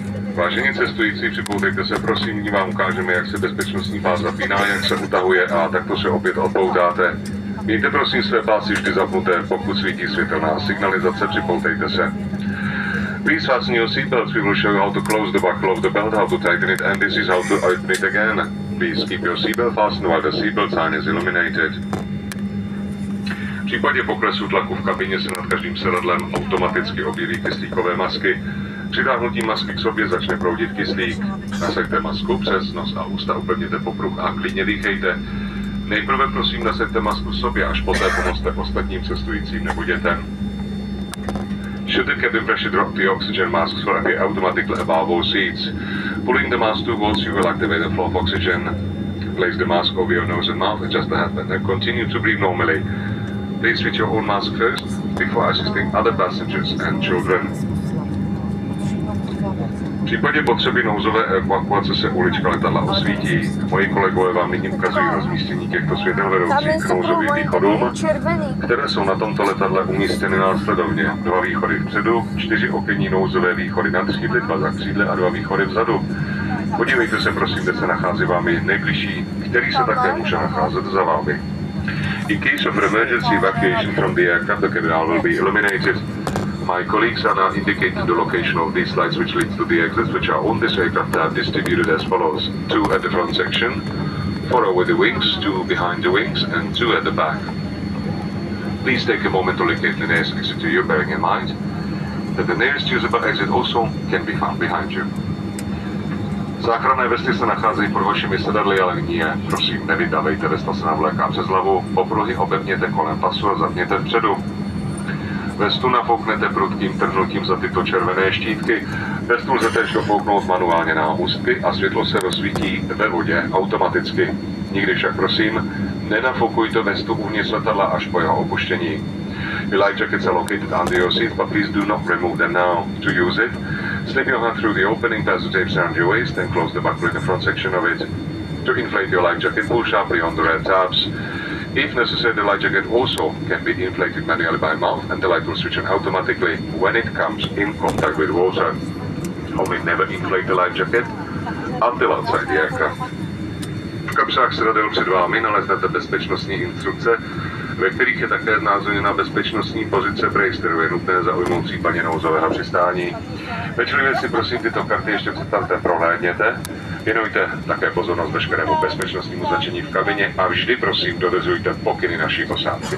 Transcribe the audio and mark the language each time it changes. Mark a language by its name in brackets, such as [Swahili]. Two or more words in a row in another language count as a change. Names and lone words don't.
[Czech] Vážení cestující, připoutejte se, prosím, my vám ukážeme, jak se bezpečnostní pás zapíná, jak se utahuje a takto se opět odpoutáte. Mějte prosím své pásy vždy zapnuté, pokud svítí světelná signalizace, připoutejte se. [English] Please fasten your seatbelts. We will show you how to close the buckle of the belt, how to tighten it, and this is how to open it again. Please keep your seatbelt fastened while the seatbelt sign is illuminated. [Czech] V případě poklesu tlaku v kabině se nad každým sedadlem automaticky objeví kyslíkové masky. Přitáhnutím masky k sobě začne proudit kyslík. Nasaďte masku přes nos a ústa, upevněte popruh a klidně dýchejte. Nejprve prosím nasaďte masku sobě, až poté pomozte ostatním cestujícím nebo dětem. [English] Should the cabin pressure drop, the oxygen masks will appear automatically above all seats. Pulling the mask towards you will activate the flow of oxygen. Place the mask over your nose and mouth, adjust the headband and continue to breathe normally. Please fit your own mask first, before assisting other passengers and children. [Czech] V případě potřeby nouzové evakuace se ulička letadla osvítí. Moji kolegové vám nyní ukazují rozmístění těchto světel vedoucích k nouzovým východům, které jsou na tomto letadle umístěny následovně. 2 východy vpředu, 4 okenní nouzové východy nad křídly, 2 za křídly a 2 východy vzadu. Podívejte se prosím, kde se nachází vámi nejbližší, který se také může nacházet za vámi. [English] In case of emergency evacuation from the aircraft, the cabin will be illuminated. My colleagues are now indicating the location of these lights which leads to the exits, which are on this aircraft are distributed as follows. 2 at the front section, 4 over the wings, 2 behind the wings, and 2 at the back. Please take a moment to locate the nearest exit to you, bearing in mind that the nearest usable exit also can be found behind you. [Czech] Záchranné vesty se nacházejí pod vašimi sedadly, ale nyní je, prosím, nevydávejte, vesta se navléká přes hlavu, popruhy opevněte kolem pasu a zapněte vpředu. Vestu nafouknete prudkým trhnutím za tyto červené štítky. Vestu lze též dofouknout manuálně na ústky a světlo se rozsvítí ve vodě automaticky. Nikdy však prosím, nenafokujte vestu uvnitř letadla až po jeho opuštění. [English] The life jackets are located under your seat, but please do not remove them now. To use it, slip your hand through the opening, pass the tapes around your waist, and close the buckle in the front section of it. To inflate your life jacket, pull sharply on the red tabs. If necessary, the light jacket also can be inflated manually by mouth, and the light will switch on automatically when it comes in contact with water. Only never inflate the life jacket until outside the aircraft. [Czech] V kapsách sedadel před vámi naleznete bezpečnostní instrukce, ve kterých je také znázorněna bezpečnostní pozice brace, kterou je nutné zaujmout v případě nouzového přistání. Pečlivě si prosím tyto karty ještě před startem prohlédněte. Věnujte také pozornost veškerému bezpečnostnímu značení v kabině a vždy prosím dodržujte pokyny naší posádky.